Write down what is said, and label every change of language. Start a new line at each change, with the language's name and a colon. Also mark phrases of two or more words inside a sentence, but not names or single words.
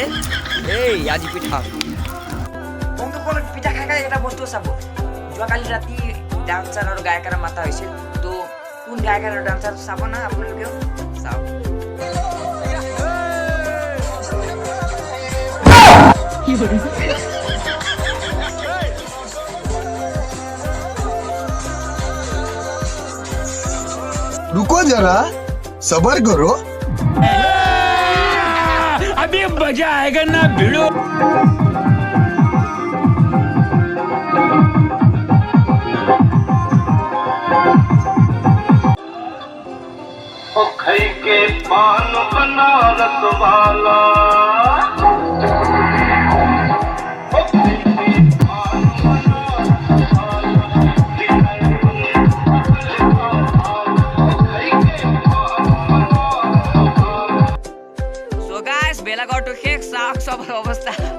Assamese: এই আজি পিঠা বন্ধু বল পিঠা খাই খাই এটা বস্তু চাব যোৱাকালি ৰাতি ডান্সাৰ আৰু গায়কৰ মাতা হৈছিল। তো কোন গায়ক আৰু ডান্সাৰ চাব না আপোনালোকেও চাওক।
Hindi: रुको जरा सबर करो। अभी मजा आएगा ना भिड़ो। खई के पान बनारस वाला
Assamese: ভেলাঘৰটো শেষ চাওক চবৰ অৱস্থা।